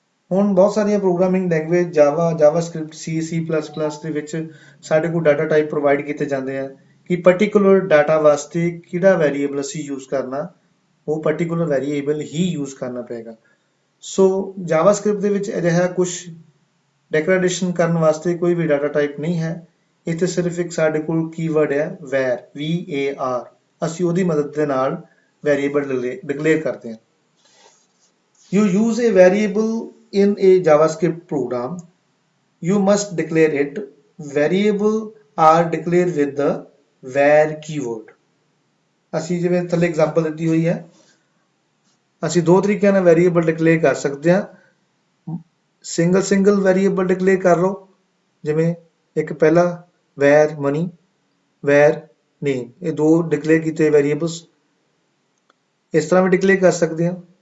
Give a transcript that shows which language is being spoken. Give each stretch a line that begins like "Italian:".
Punjabi: ਹੁਣ ਬਹੁਤ ਸਾਰੀਆਂ ਪ੍ਰੋਗਰਾਮਿੰਗ ਲੈਂਗੁਏਜ ਜਾਵਾਸਕ੍ਰਿਪਟ C++ ਦੇ ਵਿੱਚ ਸਾਡੇ ਕੋਲ ਡਾਟਾ ਟਾਈਪ ਪ੍ਰੋਵਾਈਡ ਕੀਤੇ ਜਾਂਦੇ ਆ ਕਿ ਪਾਰਟਿਕੂਲਰ ਡਾਟਾ ਵਾਸਤੇ ਕਿਹੜਾ ਵੈਰੀਏਬਲ ਅਸੀਂ ਯੂਜ਼ ਕਰਨਾ, ਉਹ ਪਾਰਟਿਕੂਲਰ ਵੈਰੀਏਬਲ ਹੀ ਯੂਜ਼ ਕਰਨਾ ਪਏਗਾ। ਸੋ ਜਾਵਾਸਕ੍ਰਿਪਟ ਦੇ ਵਿੱਚ ਅਜਿਹਾ ਕੁਝ ਡੈਕਲੇਰੇਸ਼ਨ ਕਰਨ ਵਾਸਤੇ ਕੋਈ ਵੀ ਡਾਟਾ ਟਾਈਪ ਨਹੀਂ ਹੈ। ਇੱਥੇ ਸਿਰਫ ਇੱਕ ਸਾਡੇ ਕੋਲ ਕੀਵਰਡ ਹੈ var, VAR। ਅਸੀਂ ਉਹਦੀ ਮਦਦ ਦੇ ਨਾਲ ਵੈਰੀਏਬਲ ਡਿਕਲੇਅਰ ਕਰਦੇ ਹਾਂ।
English: You use a variable in a JavaScript program, you must declare it. Variable are declared with the var keyword।
Punjabi: ਅਸੀਂ ਜਿਵੇਂ ਥੱਲੇ ਐਗਜ਼ਾਮਪਲ ਦਿੱਤੀ ਹੋਈ ਹੈ, ਅਸੀਂ ਦੋ ਤਰੀਕਿਆਂ ਨਾਲ ਵੈਰੀਏਬਲ ਡਿਕਲੇਅਰ ਕਰ ਸਕਦੇ ਹਾਂ। ਸਿੰਗਲ ਵੈਰੀਏਬਲ ਡਿਕਲੇਅਰ ਕਰ ਲਓ, ਜਿਵੇਂ ਇੱਕ ਪਹਿਲਾ var money, var name, ਇਹ ਦੋ ਡਿਕਲੇਅਰ ਕੀਤੇ ਵੈਰੀਏਬਲਸ ਇਸ ਤਰ੍ਹਾਂ ਵੀ ਡਿਕਲੇਅਰ ਕਰ ਸਕਦੇ ਹਾਂ।